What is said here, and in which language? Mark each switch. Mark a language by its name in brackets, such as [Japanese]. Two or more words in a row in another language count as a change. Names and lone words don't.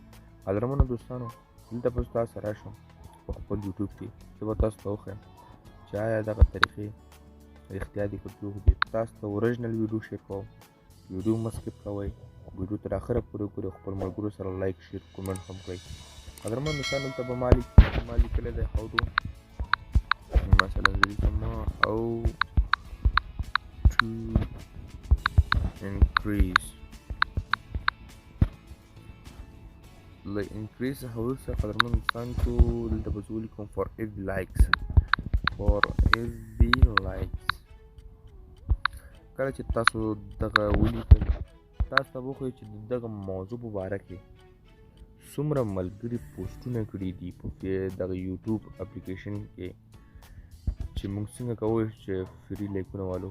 [Pashto] قدرمنو دوستانو، دلته به تاسو سره راشم په خپل یوټیوب کې زه به تاسو ته وښیم چې آیا دغه طریقې رښتیا دي که دروغ دي. تاسو ته [English] original video share [Pashto] کوم. ویډیو مه سکپ کوئ، ویډیو تر اخره پورې وګورئ، خپل ملګرو سره [English] like share comment [Pashto] هم کړئ. قدرمن دوستان، دلته به ما لیکلی دی [English] how to [Pashto] مثلا زه لیکم [English] how to increase the increase [Pashto] څخه وروسته قدرمن دوستان چې دلته به زه ولیکم [English] for every likes. [Pashto] کله چې تاسو دغه ولیکل، تاسو ته به وښیي چې د دغه موضوع په باره کې څومره ملګري پوسټونه کړي دي په دغه یوټیوب اپلیکیشن کې چې موږ څنګه کولی چې فري لایکونه والو.